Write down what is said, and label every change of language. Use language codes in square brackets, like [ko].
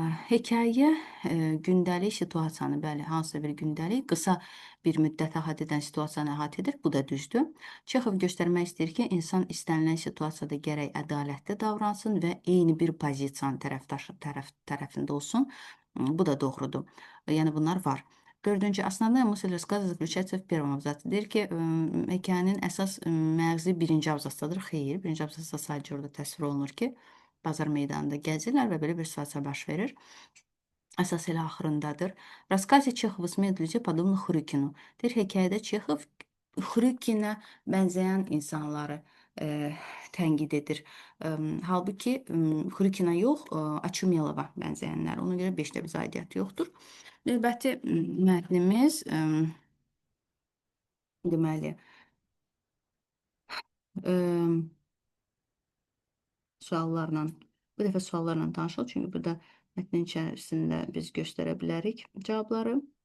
[az] Hekayə gündəlik situasiyanı, bəli, hansısa bir gündəlik, qısa bir müddət əhatə edən situasiyanı əhatə edir. Bu da düzdür. Çexov göstərmək istəyir ki, insan istənilən situasiyada gərək ədalətli davransın və eyni bir pozisiyanın tərəfində olsun. Bu da doğrudur. Yəni bunlar var. Dördüncü, [ru] основная мысль рассказа заключается в первом абзаце. [az] Deyir ki, hekayənin əsas məğzi birinci abzasdadır. Xeyr, birinci abzasda sadəcə orada təsvir olunur ki, bazar meydanında gəzirlər və belə bir situasiya baş verir. Əsas elə axırındadır. [ru] В рассказе Чехов смеет людей подобно Хрюкину. [az] Deyir, hekayədə Çexov Xryukinə bənzəyən insanları tənqid edir. Halbuki Xryukina yox, Açumelova bənzəyənlər. Ona görə 5-də bizə aidiyyatı yoxdur. Növbəti mətnimiz deməli suallarla, bu dəfə suallarla tanışıq, çünki burada mətnin içərisində biz göstərə bilərik cavabları.